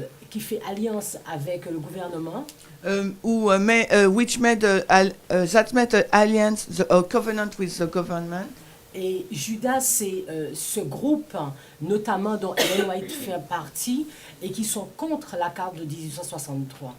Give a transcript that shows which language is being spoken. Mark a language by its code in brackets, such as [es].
[fr] qui fait alliance avec le gouvernement [en] which made that made an alliance, a covenant with the government. [fr] et Judas c'est ce groupe notamment dont Ellen White fait partie et qui sont contre la carte de 1863.